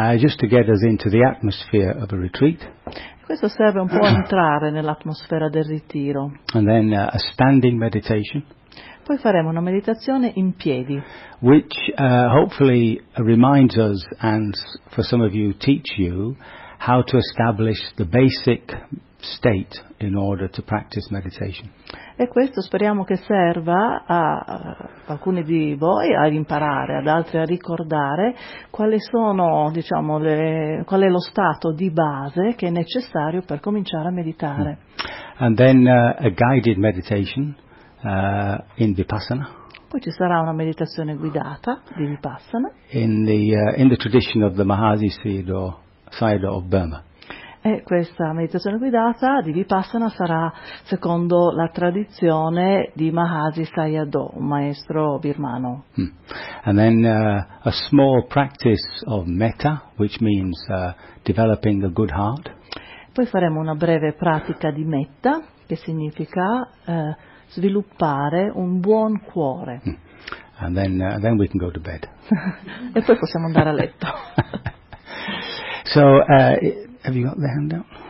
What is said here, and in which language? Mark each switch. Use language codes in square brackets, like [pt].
[en] Just to get us into the atmosphere of a retreat. [it] Questo serve un po' a entrare nell'atmosfera del ritiro. [en] And then a standing meditation. [it] Poi faremo una meditazione in piedi. [en] Which hopefully reminds us and for some of you teach you how to establish the basic state in order to practice meditation. [it] E questo speriamo che serva a alcuni di voi a imparare, ad altri a ricordare quali sono, diciamo, qual è lo stato di base che è necessario per cominciare a meditare. [en] And then a guided meditation. In Vipassana. [it] Poi ci sarà una meditazione guidata di Vipassana. [en] In the tradition of the Mahasi Sayadaw of Burma. [it] E questa meditazione guidata di Vipassana sarà secondo la tradizione di Mahasi Sayadaw, un maestro birmano. [en] And then a small practice of metta, which means developing a good heart. [it] Poi faremo una breve pratica di metta, che significa sviluppare un buon cuore. [en] And then we can go to bed. [it] E poi possiamo andare a letto. [en] So, have you got the handout?